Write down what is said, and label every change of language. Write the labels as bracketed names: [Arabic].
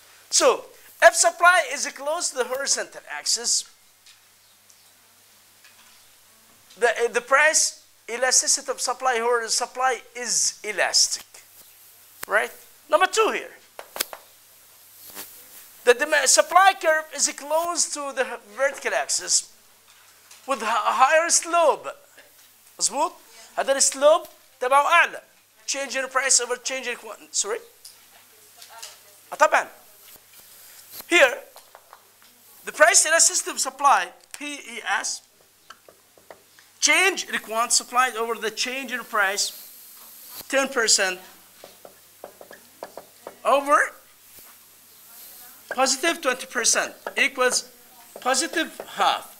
[English] So, if supply is close to the horizontal axis, the price elasticity of supply or supply is elastic, right? Number 2 here. The demand supply curve is close to the vertical axis with a higher slope. [Arabic] مظبوط؟ هذا السلوب تبعه أعلى. [English] Change in price over change in quantity. Sorry? طبعا. Here, the price elasticity of supply, PES, change in quantity supplied over the change in price, 10% over positive 20% equals positive half.